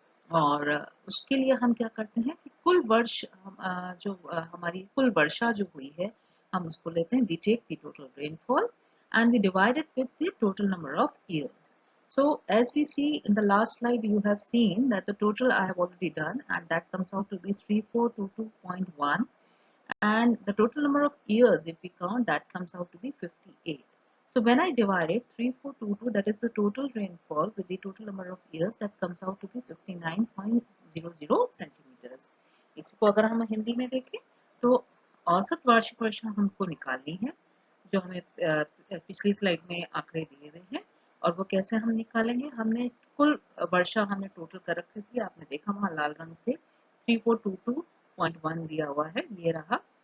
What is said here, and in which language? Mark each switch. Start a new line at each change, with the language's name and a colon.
Hindi: और उसके लिए हम क्या करते हैं कि कुल वर्ष हमारी कुल वर्षा जो हुई है हम उसको लेते हैं,
English: we take the total rainfall and we divide it with the total number of years. So as we see in the last slide, you have seen that the total I have already done, and that comes out to be 3422.1, and the total number of years if we count, that comes out to be 58. So when I divide it 3422, that is the total rainfall, with the total number of years, that comes out to be 59.00 centimeters.
Hindi: इसको अगर हम हिंदी में देखें तो औसत वार्षिक वर्षा हमको निकालनी है जो हमें पिछली स्लाइड में आंकड़े दिए हुए हैं। और वो कैसे हम निकालेंगे, हमने कुल वर्षा हमने टोटल कर रखी थी, आपने देखा वहाँ लाल रंग से 3422.1 दिया हुआ है, ये रहा।